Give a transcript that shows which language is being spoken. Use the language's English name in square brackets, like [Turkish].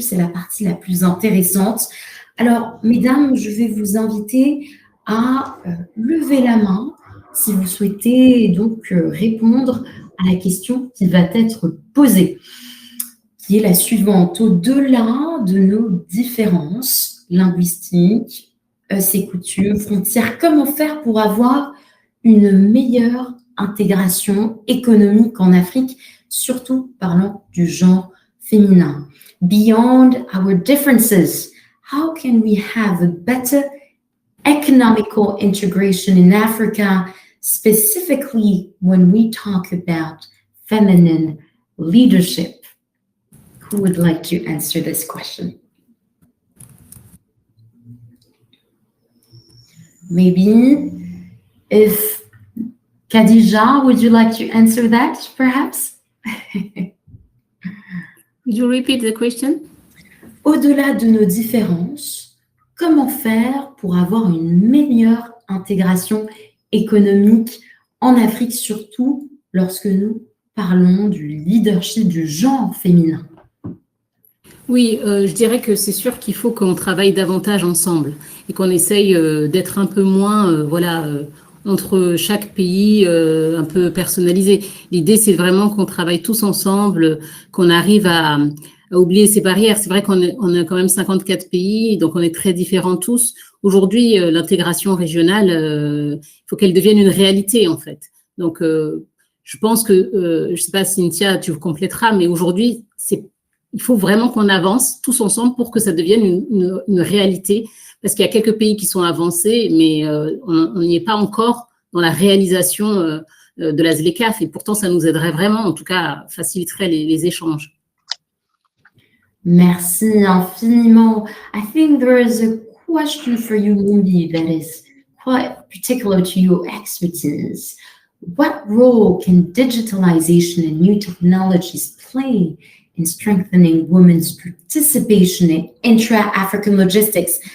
[French] C'est la partie la plus intéressante. Alors, mesdames, je vais vous inviter à lever la main si vous souhaitez donc répondre à la question qui va être posée, qui est la suivante. Au-delà de nos différences linguistiques, ces coutumes, frontières, comment faire pour avoir une meilleure intégration économique en Afrique, surtout parlant du genre féminin? [English] Beyond our differences, how can we have a better economical integration in Africa, specifically when we talk about feminine leadership? Who would like to answer this question? Maybe if Khadija, would you like to answer that, perhaps? Could you repeat the question? [French] Au-delà de nos différences, comment faire pour avoir une meilleure intégration économique en Afrique, surtout lorsque nous parlons du leadership du genre féminin? Oui, je dirais que c'est sûr qu'il faut qu'on travaille davantage ensemble et qu'on essaye d'être un peu moins, entre chaque pays, un peu personnalisé. L'idée, c'est vraiment qu'on travaille tous ensemble, qu'on arrive à oublier ces barrières. C'est vrai qu'on a quand même 54 pays, donc on est très différents tous. Aujourd'hui, l'intégration régionale, il faut qu'elle devienne une réalité, en fait. Donc, je pense que, je sais pas, Cynthia, tu compléteras, mais aujourd'hui, il faut vraiment qu'on avance tous ensemble pour que ça devienne une réalité, parce qu'il y a quelques pays qui sont avancés, mais on n'y est pas encore dans la réalisation de la ZLECAf, et pourtant ça nous aiderait vraiment, en tout cas, faciliterait les échanges. Merci infiniment. [English] I think there is a question for you, Mumbi, that is quite particular to your expertise. What role can digitalization and new technologies play in strengthening women's participation in intra-African logistics?